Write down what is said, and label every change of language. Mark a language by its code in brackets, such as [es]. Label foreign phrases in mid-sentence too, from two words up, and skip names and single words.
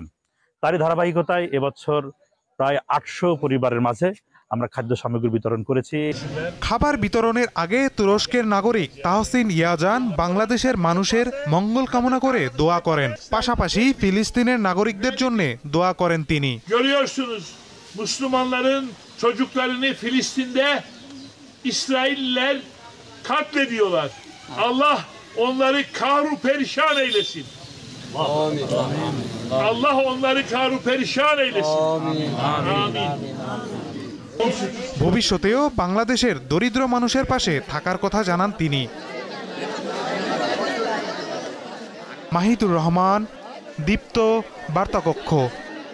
[bn] তারই ধারাবাহিকতায় এবছর প্রায় ৮০০ পরিবারের মাঝে আমরা খাদ্য সামগ্রী বিতরণ করেছি। খাবার বিতরণের আগে তুরস্কের নাগরিক তাহসিন ইয়াজান বাংলাদেশের মানুষের মঙ্গল কামনা করে দোয়া করেন। পাশাপাশি ফিলিস্তিনের নাগরিকদের জন্য দোয়া করেন তিনি। [tr] Görüyorsunuz Müslümanların çocuklarını Filistin'de İsrailler katlediyorlar. Allah onları kahru perişan eylesin. Amin. Allah onları kahru perişan eylesin. Amin. Amin. [bn] ভবিষ্যতেও বাংলাদেশের দরিদ্র মানুষের পাশে থাকার কথা জানান তিনি। মাহিদুর রহমান, দীপ্ত, বার্তাকক্ষ।